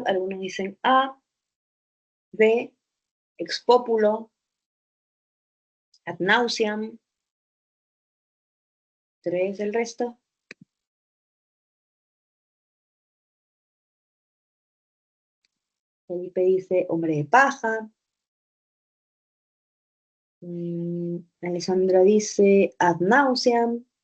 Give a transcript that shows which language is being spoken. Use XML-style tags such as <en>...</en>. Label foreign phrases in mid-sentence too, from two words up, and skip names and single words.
<es>Algunos dicen A,</es> <la>B, ex populo, ad nauseam.</la> <es>3 el resto. Felipe dice hombre de paja. Alessandra dice</es> <la>ad nauseam.</la>